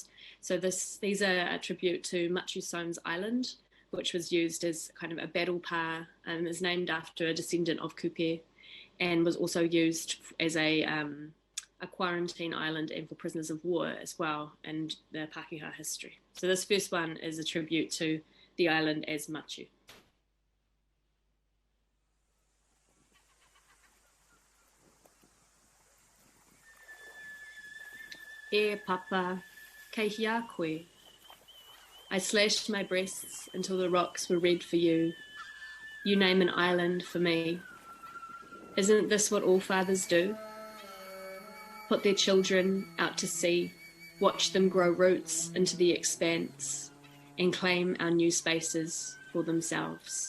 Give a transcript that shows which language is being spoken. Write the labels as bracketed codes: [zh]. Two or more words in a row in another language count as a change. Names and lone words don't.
[en] So these are a tribute to Machu Somes Island, which was used as kind of a battle pa and is named after a descendant of Kupe, and was also used as a quarantine island and for prisoners of war as well in the Pākehā history. So this first one is a tribute to the island as Machu. [mi] E papa, kei hia koe. [en] I slashed my breasts until the rocks were red for you. You name an island for me. Isn't this what all fathers do? Put their children out to sea, watch them grow roots into the expanse, and claim our new spaces for themselves.